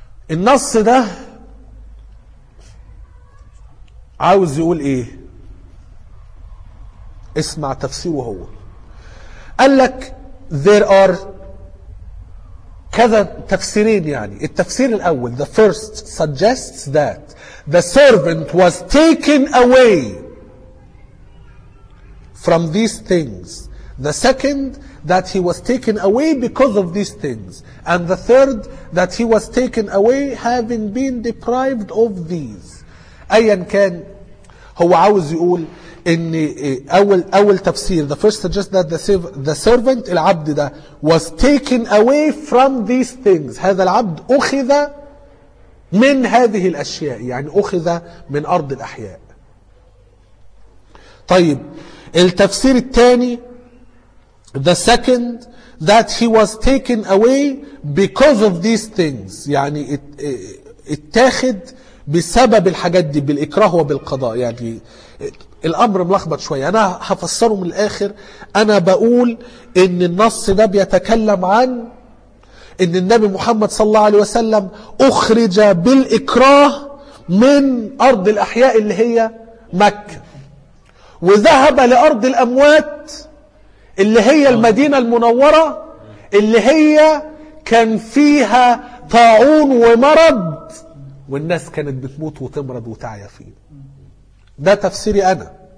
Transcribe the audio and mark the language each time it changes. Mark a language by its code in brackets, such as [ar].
[ar] النص ده عاوز يقول ايه؟ اسمع تفسيره. هو قال لك [en] there are [ar] كذا تفسيرين. يعني التفسير الاول [en] the first suggests that the servant was taken away from these things, the second that he was taken away because of these things, and the third that he was taken away having been deprived of these. [ar] أيا كان هو عاوز يقول إن أول تفسير [en] the first suggests that the servant [ar] العبد ده [en] was taken away from these things. [ar] هذا العبد أخذ من هذه الأشياء يعني أخذ من أرض الأحياء. طيب التفسير الثاني [en] the second that he was taken away because of these things [ar] يعني اتاخد بسبب الحاجات دي بالإكراه وبالقضاء. يعني الأمر ملخبط شوية أنا هفسره من الآخر. أنا بقول إن النص ده بيتكلم عن إن النبي محمد صلى الله عليه وسلم أخرج بالإكراه من أرض الأحياء اللي هي مكة وذهب لأرض الأموات اللي هي المدينة المنورة اللي هي كان فيها طاعون ومرض والناس كانت بتموت وتمرض وتعيا فيه. ده تفسيري أنا.